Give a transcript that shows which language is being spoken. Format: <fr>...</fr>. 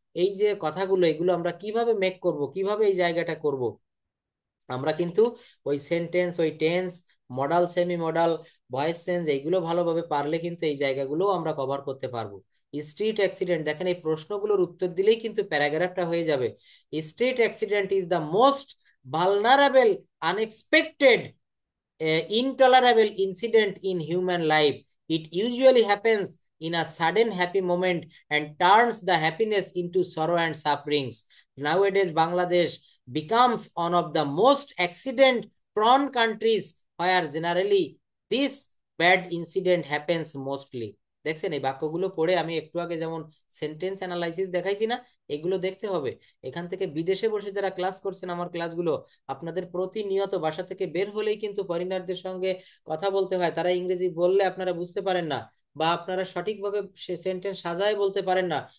<bn>এই যে কথাগুলো, এগুলো আমরা কিভাবে মেক করব, কিভাবে এই জায়গাটা করব, আমরা কিন্তু ওই সেন্টেন্স, ওই tense, modal, semi modal, voice change, এইগুলো ভালোভাবে পারলে কিন্তু এই জায়গাগুলো আমরা কভার করতে পারবো। স্ট্রিট অ্যাক্সিডেন্ট, দেখেন এই প্রশ্নগুলোর উত্তর দিলেই কিন্তু প্যারাগ্রাফটা হয়ে যাবে।</bn> <en>Street accident is the most vulnerable, unexpected, intolerable incident in human life. It usually happens in a sudden happy moment and turns the happiness into sorrow and sufferings. Nowadays, Bangladesh becomes one of the most accident prone countries where generally this bad incident happens mostly.</en> <bn>দেখছেন এই বাক্যগুলো পড়ে আমি একটু আগে যেমন sentence analysis দেখাইছি না, এগুলো দেখতে হবে। এখান থেকে বিদেশে বসে যারা ক্লাস করছেন আমার ক্লাসগুলো, আপনাদের প্রতিনিয়ত বাসা থেকে বের হলেই কিন্তু ফরেনারদের সঙ্গে কথা বলতে হয়। তারা ইংরেজি বললে আপনারা বুঝতে পারেন না, বা আপনারা সঠিকভাবে সে সেন্টেন্স সাজায় বলতে পারেন না।</bn>